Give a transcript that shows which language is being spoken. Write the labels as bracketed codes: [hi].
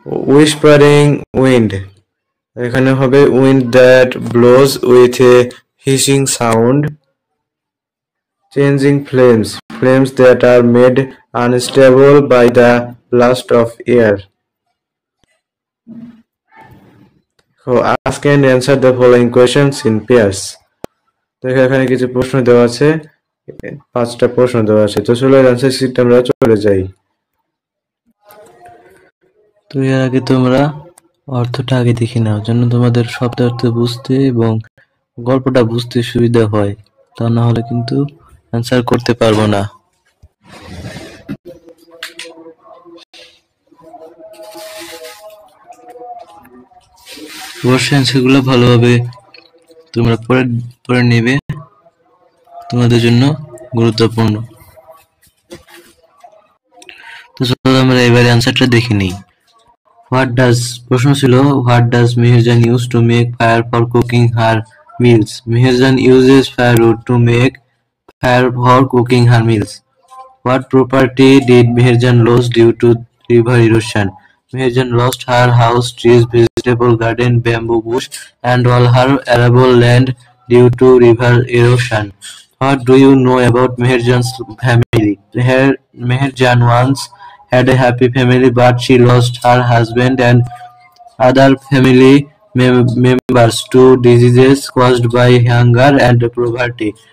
[en] Whispering wind, [bn] এখানে হবে [en] wind that blows with a hissing sound. Changing flames that are made unstable by the blast of air. So ask and answer the following questions in pairs. [bn] দেখো এখানে কিছু প্রশ্ন দেওয়া আছে, 5টা প্রশ্ন দেওয়া আছে। তো চলো অ্যানসার শিটে আমরা চলে যাই। তো এর আগে তোমরা অর্থটা আগে দেখে নাও, যেন তোমাদের শব্দার্থ বুঝতে এবং গল্পটা বুঝতে সুবিধা হয়, তা না হলে কিন্তু অ্যানসার করতে পারবো না। অবশ্যই অ্যান্সারগুলো ভালোভাবে তোমরা পড়ে নেবে, তোমাদের জন্য গুরুত্বপূর্ণ। তো চলো আমরা এবারে অ্যান্সারটা দেখে নিই। প্রশ্ন ছিল [en] What does Meherjan use to make fire for cooking her meals? Meherjan uses firewood to make fire for cooking her meals. What property did Meherjan lose due to river erosion. Meherjan lost her house, trees, vegetable garden, bamboo bush, and all her arable land due to river erosion. What do you know about Meherjan's family? Meherjan once had a happy family, but she lost her husband and other family members to diseases caused by hunger and poverty.